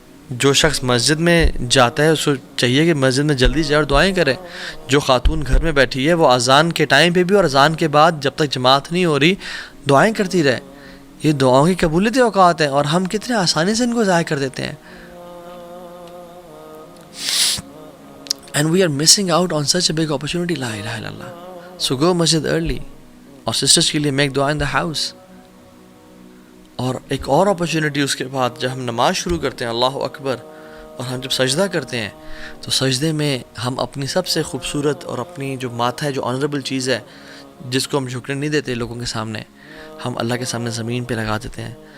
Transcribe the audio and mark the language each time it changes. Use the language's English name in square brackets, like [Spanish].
[Urdu] جو شخص مسجد میں جاتا ہے اس کو چاہیے کہ مسجد میں جلدی جائے اور دعائیں کرے. جو خاتون گھر میں بیٹھی ہے وہ اذان کے ٹائم پہ بھی اور اذان کے بعد جب تک جماعت نہیں ہو رہی دعائیں کرتی رہے. یہ دعاؤں کی قبولیت اوقات ہیں اور ہم کتنے آسانی سے ان کو ضائع کر دیتے ہیں. [English] And we are missing out on such a big opportunity. [Arabic] لا الہ الا اللہ. [English] So go masjid early. [Urdu] اور سسٹرز کے لیے [English] make dua in the house. [Urdu] اور ایک اور اپرچونٹی اس کے بعد جب ہم نماز شروع کرتے ہیں اللہ اکبر اور ہم جب سجدہ کرتے ہیں تو سجدے میں ہم اپنی سب سے خوبصورت اور اپنی جو ماتھا ہے، جو آنریبل چیز ہے جس کو ہم جھکنے نہیں دیتے لوگوں کے سامنے، ہم اللہ کے سامنے زمین پہ لگا دیتے ہیں.